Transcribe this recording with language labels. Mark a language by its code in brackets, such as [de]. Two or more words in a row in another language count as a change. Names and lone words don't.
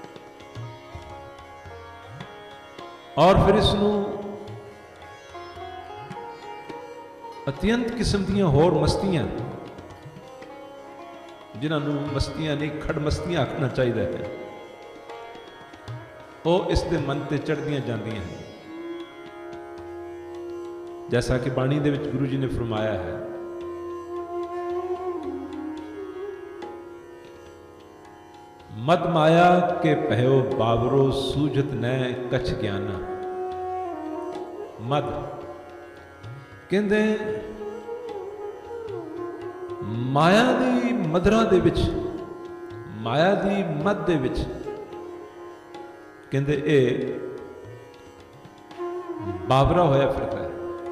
[pa] ਔਰ ਫਿਰ ਇਸ ਨੂੰ ਅਤਿਅੰਤ ਕਿਸਮ ਦੀਆਂ ਹੋਰ ਮਸਤੀਆਂ, ਜਿਨ੍ਹਾਂ ਨੂੰ ਮਸਤੀਆਂ ਨਹੀਂ ਖੜ ਮਸਤੀਆਂ ਆਖਣਾ ਚਾਹੀਦਾ ਹੈ, ਉਹ ਇਸ ਦੇ ਮਨ ਤੇ ਚੜ੍ਹਦੀਆਂ ਜਾਂਦੀਆਂ ਹਨ। ਜੈਸਾ ਕਿ ਬਾਣੀ ਦੇ ਵਿੱਚ ਗੁਰੂ ਜੀ ਨੇ ਫਰਮਾਇਆ ਹੈ, [hi] मद माया के पहयो बावरो सूझत न कछ ज्ञाना। [pa] ਮਦ ਕਹਤੇ ਮਾਇਆ ਦੀ ਮਦਰਾ ਦੇ ਵਿਚ, ਮਾਇਆ ਦੀ ਮਦ ਦੇ ਵਿਚ ਕਹਤੇ ਯੇ ਬਾਵਰਾ ਹੋਇਆ ਫਿਰਤਾ ਹੈ।